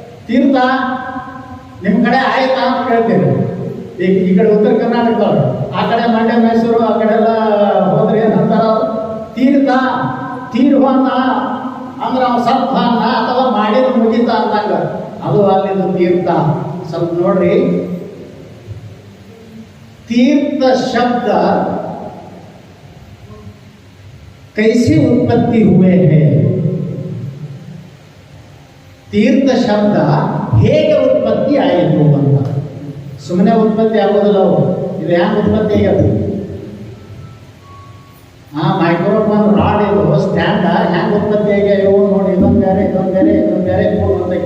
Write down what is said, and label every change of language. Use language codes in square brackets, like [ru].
[kn] ತೀರ್ಥ ನಿಮ್ಮ ಕಡೆ ಆಯ್ತಾ ಅಂತ ಕೇಳ್ತೀರಿ. ಈಗ ಈ ಕಡೆ ಉತ್ತರ ಕರ್ನಾಟಕದವ್ರು, ಆ ಕಡೆ ಮಂಡ್ಯ, ಮೈಸೂರು, ಆ ಕಡೆ ಎಲ್ಲ ಹೋದ್ರೆ ಏನಂತಾರ? ತೀರ್ಥ. ತೀರ್ವಾನ ಅಂದ್ರೆ ಅವ್ನು ಸತ್ವಾನ ಅಥವಾ ಮಾಡಿದ ಮುಗಿತ ಅಂದಾಗ ಅದು ಅಲ್ಲಿಂದ ತೀರ್ಥ. ಸ್ವಲ್ಪ ನೋಡ್ರಿ, [hi] तीर्थ शब्द कैसे उत्पत्ति हुए हैं? [kn] तीर्थ शब्द ಹೇಗೆ ಉತ್ಪತ್ತಿ ಆಯಿತು ಅಂತ. ಸುಮ್ಮನೆ ಉತ್ಪತ್ತಿ ಆಗೋದಿಲ್ಲ. ಇದು ಹ್ಯಾಂಗ ಉತ್ಪತ್ತಿ ಆಗ್ಯದ? ಮೈಕ್ರೋಫೋನ್ ರಾಡ್ ಇದು ಸ್ಟ್ಯಾಂಡ ಹ್ಯಾಂಗ ಉತ್ಪತ್ತಿ ಆಗ್ಯಾವ? ಇವು ನೋಡಿ, ಇದೊಂದು ಬೇರೆ, ಇದೊಂದು ಬೇರೆ, ಇದೊಂದು ಬೇರೆ, ಮೂರು.